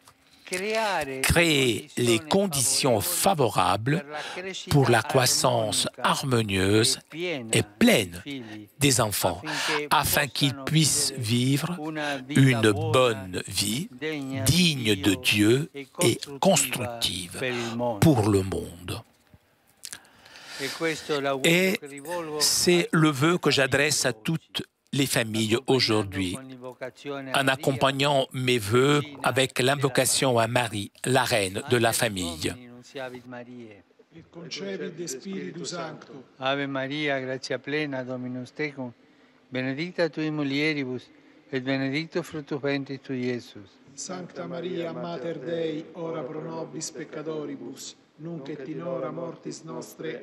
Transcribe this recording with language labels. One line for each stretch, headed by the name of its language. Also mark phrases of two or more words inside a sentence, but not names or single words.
French: Créer les conditions favorables pour la croissance harmonieuse et pleine des enfants, afin qu'ils puissent vivre une bonne vie, digne de Dieu et constructive pour le monde. Et c'est le vœu que j'adresse à toutes les familles aujourd'hui, en accompagnant mes vœux avec l'invocation à Marie, la reine de la famille.
Latin: Et concepit Spiritus Sancto. Ave Maria, gratia plena, Dominus tecum, benedicta tui mulieribus, et benedictus fructus ventris tui, Iesus. Sancta Maria, Mater Dei, ora pro nobis peccatoribus, nunc et in hora mortis nostre.